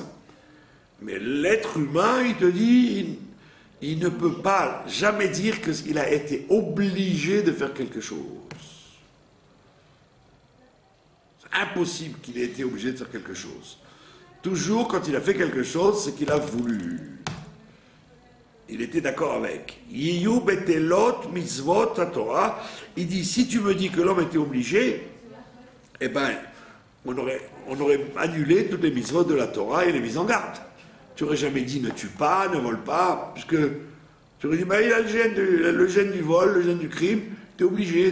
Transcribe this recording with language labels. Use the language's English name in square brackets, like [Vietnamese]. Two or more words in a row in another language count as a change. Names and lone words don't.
[French] Mais l'être humain, il te dit, il ne peut pas jamais dire qu'il a été obligé de faire quelque chose. C'est impossible qu'il ait été obligé de faire quelque chose. Toujours, quand il a fait quelque chose, c'est qu'il a voulu. Il était d'accord avec. [Hebrew] יהיו בטלות מצוות תורה. [French] Il dit, si tu me dis que l'homme était obligé, eh ben, on aurait annulé toutes les mitzvot de la Torah et les mises en garde. Tu n'aurais jamais dit ne tue pas, ne vole pas, puisque tu aurais dit, ben, il a le gène du vol, le gène du crime, tu es obligé.